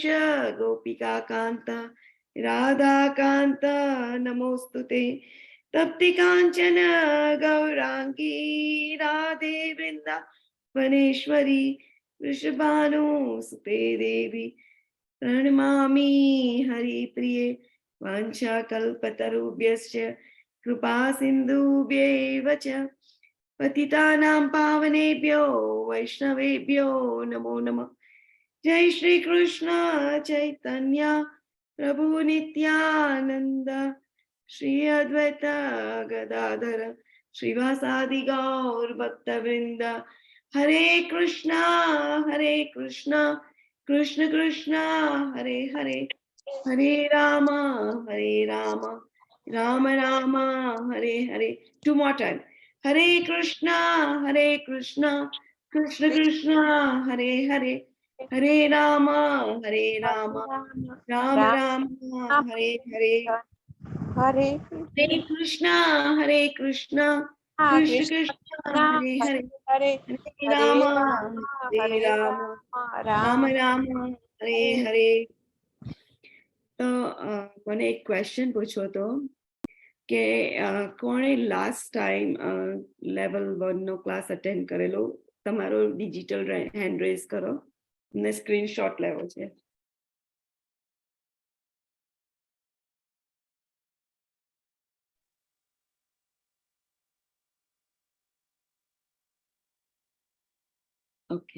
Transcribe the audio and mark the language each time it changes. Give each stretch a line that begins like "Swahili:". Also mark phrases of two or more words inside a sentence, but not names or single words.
Sanskrit: गोपिका कांत राधाकांत नमोस्तुते तप्ति कांचन गौरांगी राधे वृंदावनेश्वरी वृषभानु सुते देवी પ્रणमामि हरिप्रिये वाञ्छाकल्पतरुभ्यश्च कृपा सिन्धुभ्यैव च पतितानां पावनेभ्यो वैष्णवेभ्यो नमो नमः। जय श्री कृष्ण चैतन्य प्रभु नित्यानंद श्री अद्वैत गदाधर श्रीवासादि गौर भक्तवृंद हरे कृष्ण कृष्ण कृष्ण हरे हरे हरे राम राम राम हरे हरे।
English: two more time.
Sanskrit: हरे कृष्ण कृष्ण कृष्ण हरे हरे हरे राम राम राम हरे हरे हरे हरे कृष्ण कृष्ण कृष्ण हरे हरे हरे हरे राम राम राम हरे हरे।
Gujarati: તો મને એક ક્વેશ્ચન પૂછો તો કે કોણે
English: last time level 1
Gujarati: નો ક્લાસ અટેન્ડ કરેલો? તમારો
English: digital hand raise
Gujarati: કરો ને સ્ક્રીનશોટ લેવો છે. ઓકે,